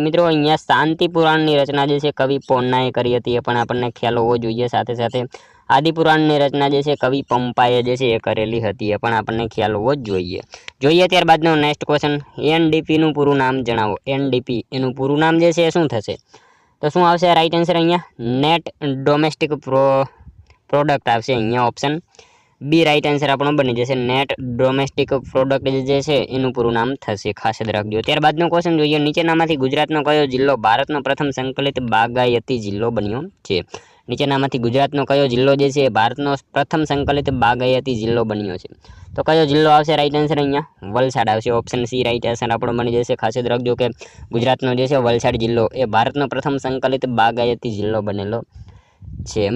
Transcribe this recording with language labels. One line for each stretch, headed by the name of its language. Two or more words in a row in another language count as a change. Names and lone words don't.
Gujarati: મિત્રો અહીંયા શાંતિ પુરાણની રચના જે છે કવિ પોન્નાએ કરી હતી એ પણ આપણે ખ્યાલ હોવો જોઈએ। સાથે સાથે આદિપુરાણની રચના જે છે કવિ પંપાએ જે છે એ કરેલી હતી એ પણ આપણે ખ્યાલ હોવો જોઈએ। જોઈએ ત્યારબાદનો
English: next question
Gujarati: એનડીપી નું પૂરું નામ જણાવો। એનડીપી એનું પૂરું નામ જે છે એ શું થશે। તો શું આવશે
English: right answer
Gujarati: અહીંયા
English: net domestic product
Gujarati: આવશે। અહીંયા
English: option B right answer
Gujarati: આપણો બની જશે।
English: net domestic product
Gujarati: જે છે એનું પૂરું નામ થશે। ખાસ યાદ રાખજો। ત્યારબાદનો ક્વેશ્ચન જોઈએ નીચેનામાંથી ગુજરાતનો કયો જિલ્લો ભારતનો પ્રથમ સંકલિત બાગાયતી જિલ્લો બન્યો છે। નીચેનામાંથી ગુજરાતનો કયો જિલ્લો જે છે ભારતનો પ્રથમ સંકલિત બાગાયતી જિલ્લો બન્યો છે? તો કયો જિલ્લો આવશે
English: right answer
Gujarati: અહીંયા? વલસાડ આવશે.
English: option C right answer
Gujarati: આપણો બની જશે. ખાસ યાદ રાખજો કે ગુજરાતનો જે છે વલસાડ જિલ્લો એ ભારતનો પ્રથમ સંકલિત બાગાયતી જિલ્લો બનેલો છે.